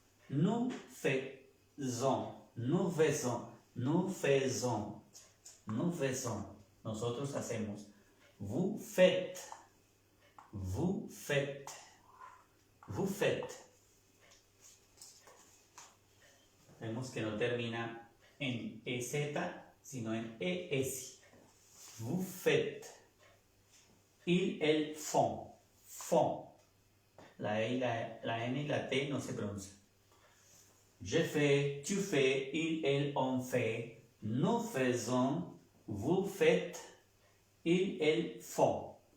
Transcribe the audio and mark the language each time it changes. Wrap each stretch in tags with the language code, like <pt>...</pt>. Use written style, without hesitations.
<fr>Nous faisons, nous faisons, nous faisons, nous faisons.</fr> <es>Nosotros hacemos.</es> <fr>Vous faites, vous faites, vous faites.</fr> <es>Vemos que no termina en EZ, sino en ES.</es> <fr>Vous faites. Ils, elles font. Font.</fr> <es>La E y la N y la T no se pronuncian.</es> <fr>Je fais, tu fais, il, elle, on fait, nous faisons, vous faites, il, elle, font.</fr>